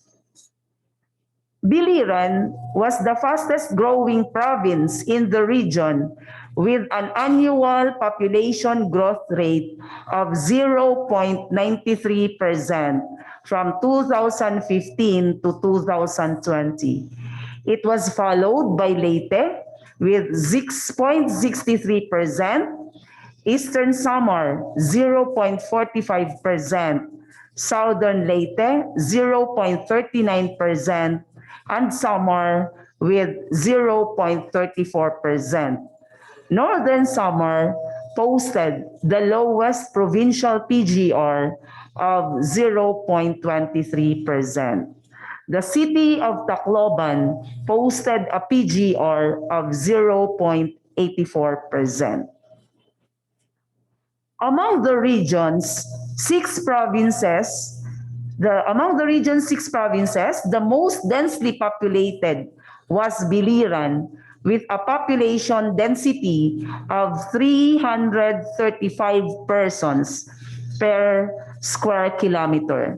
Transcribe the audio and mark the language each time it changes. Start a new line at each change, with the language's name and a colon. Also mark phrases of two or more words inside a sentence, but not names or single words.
English: Biliran was the fastest growing province in the region with an annual population growth rate of 0.93% from 2015 to 2020. It was followed by Leyte with 6.63%, Eastern Samar 0.45%, Southern Leyte 0.39%, and Samar with 0.34%. Northern Samar posted the lowest provincial PGR of 0.23%. The city of Tacloban posted a PGR of 0.84%. Among the region's 6 provinces, the most densely populated was Biliran, with a population density of 335 persons per square kilometer.